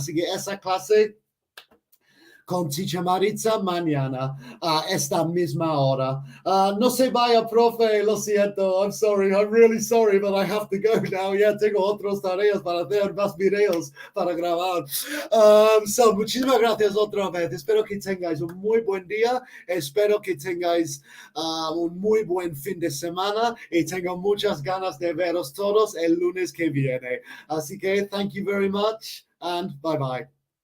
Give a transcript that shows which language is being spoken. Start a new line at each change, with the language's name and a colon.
Spanish: Así que esa clase con Teacher Maritza mañana a esta misma hora. No se vaya, profe, lo siento.
English: I'm sorry, I'm really sorry, but I have to go now.
Spanish: Ya tengo otras tareas para hacer, más videos para grabar. Muchísimas gracias otra vez. Espero que tengáis un muy buen día. Espero que tengáis un muy buen fin de semana y tengo muchas ganas de veros todos el lunes que viene. Así que,
English: thank you very much and bye-bye.